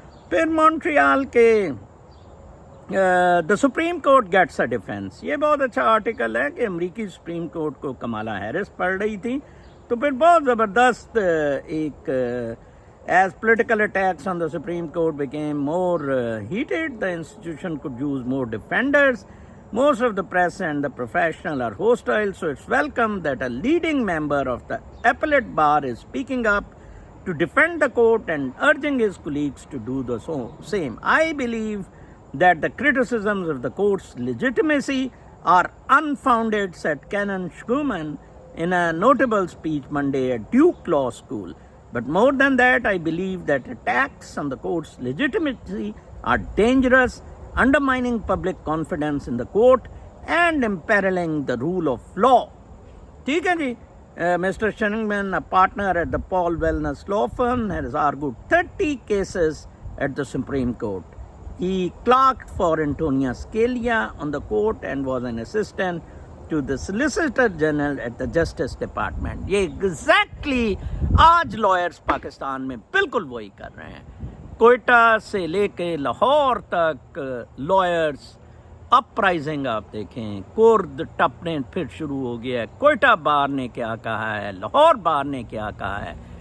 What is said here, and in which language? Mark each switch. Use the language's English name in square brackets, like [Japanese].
[Urdu] پھر مونٹریال کے [English] The supreme court gets a defence. [Urdu] یہ بہت اچھا آرٹیکل ہے کہ امریکی سپریم کورٹ کو کمالا ہیرس پڑھ رہی تھی تو پھر بہت زبردست ایک [English] as political attacks on the Supreme Court became more heated, the institution could use more defenders. Most of the press and the professional are hostile, so it's welcome that a leading member of the appellate bar is speaking up to defend the court and urging his colleagues to do the same. I believe that the criticisms of the court's legitimacy are unfounded, said Canon Schumann in a notable speech Monday at Duke Law School. But more than that, I believe that attacks on the court's legitimacy are dangerous, undermining public confidence in the court and imperiling the rule of law. [Urdu] ٹھیک ہے جی. Mr. [English] Schumann, a partner at the Paul Wellness Law Firm, has argued 30 cases at the Supreme Court. He clerked for Antonia Scalia on the court and was an assistant to the Solicitor General at the Justice Department. [Urdu] یہ exactly آج lawyers Pakistan میں بالکل وہی کر رہے ہیں. کوئٹہ سے لے کے لاہور تک لائرز اپرائزنگ آپ دیکھیں. کورد ٹپنے پھر شروع ہو گیا ہے. کوئٹہ بار نے کیا کہا ہے، لاہور بار نے کیا کہا ہے.